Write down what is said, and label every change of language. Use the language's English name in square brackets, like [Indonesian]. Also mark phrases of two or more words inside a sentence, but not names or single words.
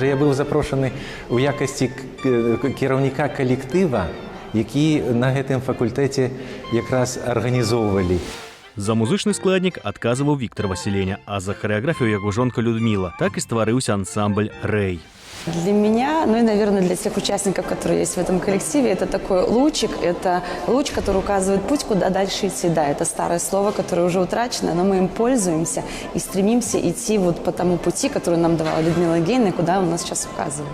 [Belarusian] Я быў запрошаны ў якасці кіраўніка калектыва, які на гэтым факультэце якраз арганізоўвалі. За музычны складнік адказваў Віктор Васіленя, а за харэаграфію яго жонка Людміла. Так і стварыўся ансамбль «Рэй». [Russian] Для меня, ну и, наверное, для тех участников, которые есть в этом коллективе, это такой лучик, это луч, который указывает путь, куда дальше идти. Да, это старое слово, которое уже утрачено, но мы им пользуемся и стремимся идти вот по тому пути, который нам давала Людмила Евгеньевна, куда он нас сейчас указывает.